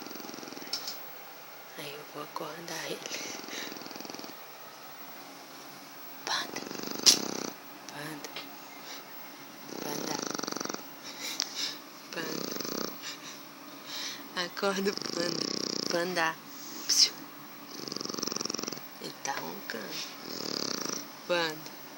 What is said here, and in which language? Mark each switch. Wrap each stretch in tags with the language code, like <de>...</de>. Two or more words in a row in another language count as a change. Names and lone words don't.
<pt>Aí eu vou acordar ele. Panda, Panda, Panda, Panda. Acorda o Panda, Panda. Psiu. Ele tá roncando. Panda.</pt>